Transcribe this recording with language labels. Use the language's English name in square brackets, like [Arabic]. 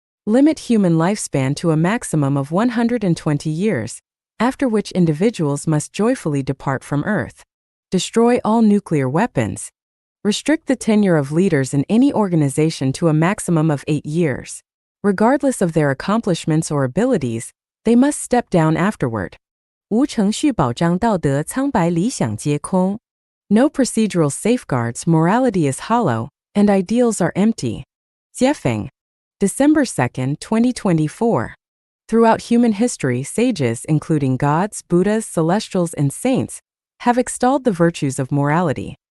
[English] Limit human lifespan to a maximum of 120 years, after which individuals must joyfully depart from Earth. Destroy all nuclear weapons. Restrict the tenure of leaders in any organization to a maximum of 8 years. Regardless of their accomplishments or abilities, they must step down afterward. [Chinese] 无程序保障道德苍白理想皆空. [English] No procedural safeguards, morality is hollow, and ideals are empty. Xuefeng. December 2, 2024. Throughout human history, sages, including gods, Buddhas, celestials, and saints, have extolled the virtues of morality.